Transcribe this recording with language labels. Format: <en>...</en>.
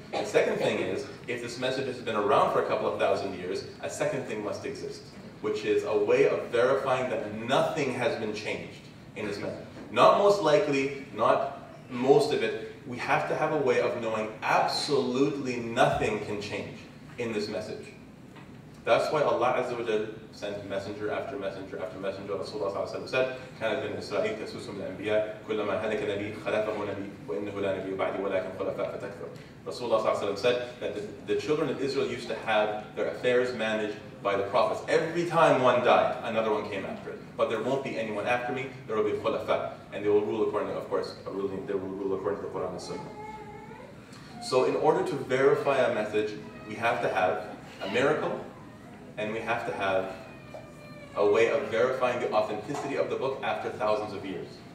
<en>The second thing is, if this message has been around for a couple of thousand years, a second thing must exist, which is a way of verifying that nothing has been changed in this message. Not most likely, not most of it. We have to have a way of knowing absolutely nothing can change in this message. That's why Allah Azza wa Jal sent messenger after messenger after messenger. Rasulullah said,</en> <ar>كانت بني إسرائيل تسوسهم الأنبياء كلما هلك نبي خلفه نبي وإنه لا نبي بعدي ولكن خلفاء فتكثر.</ar> <en>Rasulullah said that the children of Israel used to have their affairs managed by the prophets. Every time one died, another one came after it. But there won't be anyone after me. There will be khulafa, and they will rule according to, of course, they will rule according to the Quran and Sunnah. So in order to verify a message, we have to have a miracle, and we have to have a way of verifying the authenticity of the book after thousands of years.</en>